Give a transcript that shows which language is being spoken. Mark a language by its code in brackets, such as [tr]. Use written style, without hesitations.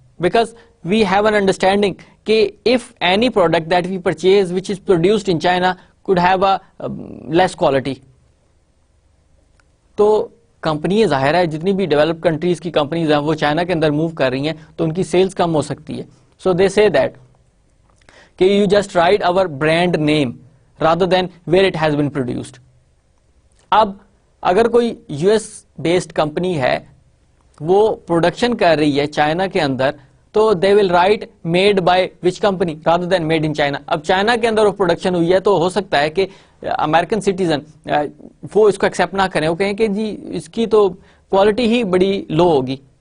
[en] because we have an understanding [ur] کہ [en] if any product that we purchase which is produced in China could have a less quality. [ur] تو company ظاہر ہے جتنی بھی develop countries کی companies ہیں وہ چائنا کے اندر موو کر رہی ہیں, تو ان کی سیلز کم ہو سکتی ہے. [en] So they say that کہ you just write our brand name rather than where it has been produced. [ur] اب اگر کوئی یو ایس بیسڈ کمپنی ہے, وہ پروڈکشن کر رہی ہے چائنا کے اندر, تو [en] They will write made by which company rather than made in China. [ur] اب چائنا کے اندر وہ پروڈکشن ہوئی ہے, تو ہو سکتا ہے کہ امریکن سٹیزن وہ اس کو ایکسیپٹ نہ کریں, وہ کہیں کہ جی اس کی تو کوالٹی ہی بڑی لو ہوگی.